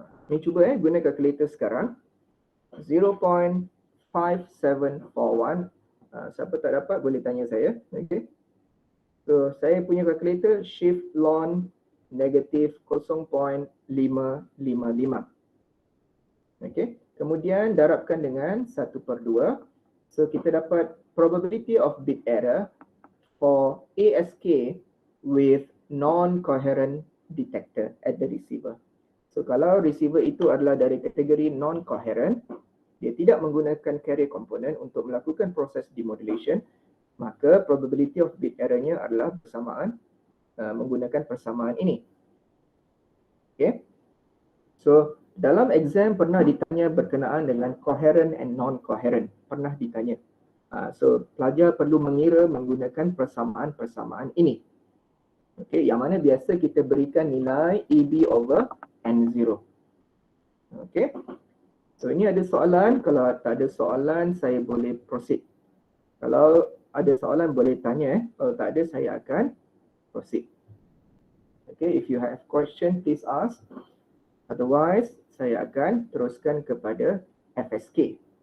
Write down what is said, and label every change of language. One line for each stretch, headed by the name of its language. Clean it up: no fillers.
Malay: Ni cuba guna calculator sekarang. 0.5741. Siapa tak dapat boleh tanya saya. Okay. So saya punya calculator shift lon negatif 0.555. Okay. Kemudian darabkan dengan 1/2. So kita dapat
English: probability of bit error for ASK with non-coherent detector at the receiver.
Malay: So kalau receiver itu adalah dari kategori non-coherent, dia tidak menggunakan carrier component untuk melakukan proses demodulation, maka probability of bit error-nya adalah bersamaan menggunakan persamaan ini. Okay. So dalam exam pernah ditanya berkenaan dengan coherent and non-coherent. Pernah ditanya. So pelajar perlu mengira menggunakan persamaan-persamaan ini. Okay, yang mana biasa kita berikan nilai EB over N0. Okay. So ini ada soalan. Kalau tak ada soalan, saya boleh proceed. Kalau ada soalan boleh tanya. Kalau tak ada, saya akan proceed.
English: Okay, if you have question, please ask. Otherwise,
Malay: saya akan teruskan kepada FSK.